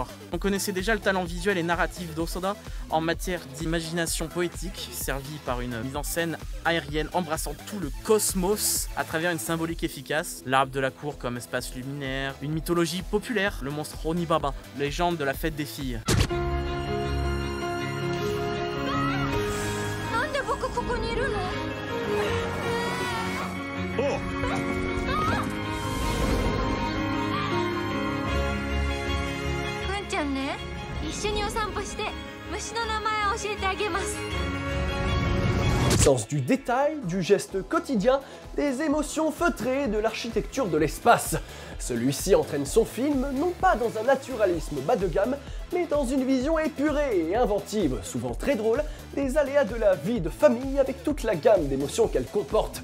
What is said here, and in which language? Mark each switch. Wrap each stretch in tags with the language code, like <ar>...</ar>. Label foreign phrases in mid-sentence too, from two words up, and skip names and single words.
<fr>On connaissait déjà le talent visuel et narratif d'Hosoda en matière d'imagination poétique, servi par une mise en scène aérienne embrassant tout le cosmos à travers une symbolique efficace, l'arbre de la cour comme espace luminaire, une mythologie populaire, le monstre Onibaba, légende de la fête des filles. Oh!</fr> <ja>くんちゃんね、一緒にお散歩して虫の名前を教えてあげます。</ja> <fr>Sens du détail, du geste quotidien, des émotions feutrées et de l'architecture de l'espace. Celui-ci entraîne son film non pas dans un naturalisme bas de gamme, mais dans une vision épurée et inventive, souvent très drôle, des aléas de la vie de famille avec toute la gamme d'émotions qu'elle comporte.</fr>